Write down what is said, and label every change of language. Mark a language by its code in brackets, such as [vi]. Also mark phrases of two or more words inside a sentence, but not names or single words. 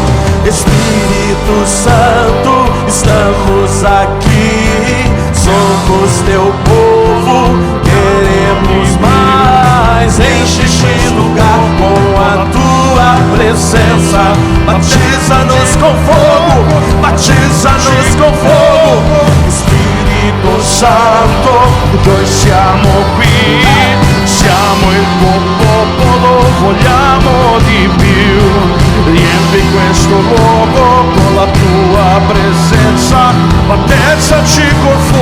[pt] Espírito Santo, estamos aqui, somos teu povo, queremos mais. Enche esse lugar com a tua presença. Batiza-nos com fogo, batiza-nos com fogo. [it] Spirito Santo, noi siamo qui, siamo il tuo popolo, vogliamo di più. Riempi questo luogo con la tua presenza, battezzaci con